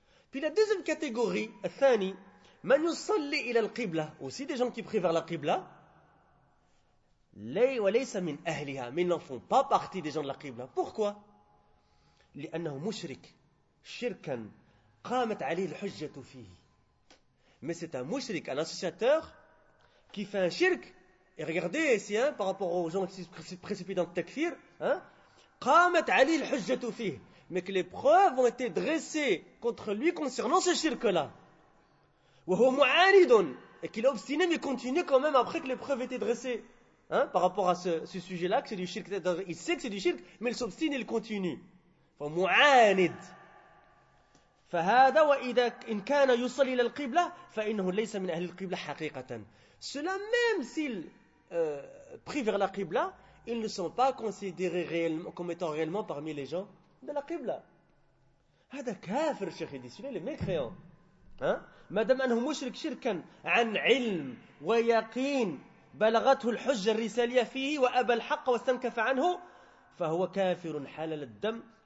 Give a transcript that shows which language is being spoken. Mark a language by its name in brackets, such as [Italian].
[French] Puis la deuxième catégorie, [Arabic] الثاني, مَنْ يُصَلِّ إِلَى الْقِبْلَةِ. [French] Aussi des gens qui prient vers la Qibla. [Arabic] وَلَيْسَ مِنْ أَهْلِهَا. [French] Mais ils n'en font pas partie des gens de la Qibla. Pourquoi? [Arabic] لِأَنَّهُ مُشْرِكُ شِرْكًا قَامَتْ عَلِهِ الْحُجَّةُ فِيهِ. [French] Mais c'est un mouchrik, un associateur, qui fait un shirk. Et regardez ici, hein, par rapport aux gens qui se précipitent dans le takfir, hein, [Arabic] قَامَتْ عَلِهِ الْحُجَّةُ فِيهِ. [French] Mais que les preuves ont été dressées contre lui concernant ce shirk-là. [Arabic] وَهُوَ مُعَانِدٌ. [French] Et qu'il est obstiné, mais continue quand même après que les preuves aient été dressées, hein, par rapport à ce sujet-là, que c'est du shirk. Il sait que c'est du shirk, mais il s'obstine et il continue. [Arabic] فَمُعَانِد. فهذا واذا ان كان يصلي الى القبلة فانه ليس من اهل القبلة حقيقة. [French] Cela même s'il prie vers la Qibla, ils ne sont pas considérés réellement comme étant réellement parmi les gens de la Qibla. [Arabic] هذا كافر شيخي دي سليل مكريان. [French] Hein? [Arabic] مادام انه مشرك شركا عن علم ويقين بلغته الحجة الرسالية فيه وابى الحق واستنكف عنه فهو كافر حلال الدم.